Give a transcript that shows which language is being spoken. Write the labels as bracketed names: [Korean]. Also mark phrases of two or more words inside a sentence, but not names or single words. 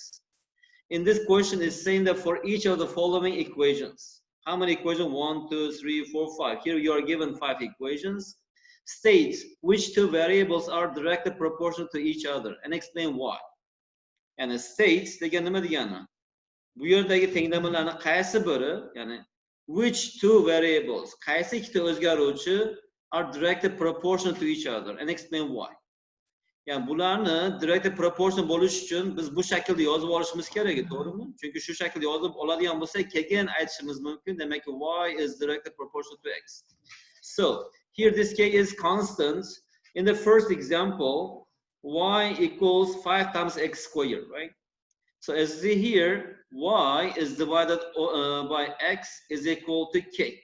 [English] In this question, it's saying that for each of the following equations, how many equations? 1, 2, 3, 4, 5. Here you are given 5 equations. State which two variables are directly proportional to each other and explain why. And it states [Uzbek] degan nima degani? Bu yerdagi tenglamalarni qaysi biri, ya'ni [English] which two variables, [Uzbek] qaysi ikkita o'zgaruvchi [English] are directly proportional to each other and explain why. [Uzbek] Yani bularni [English] directly proportional [Uzbek] bo'lish uchun biz bu shaklda yozib olishimiz kerak, to'g'rimi? Chunki shu shaklda yozib oladigan bo'lsak, keyin aytishimiz mumkin, demak [English] y is directly proportional to x. So, here this k is constant. In the first example, y equals 5 times x squared, right? So as you see here, y is divided by x is equal to k.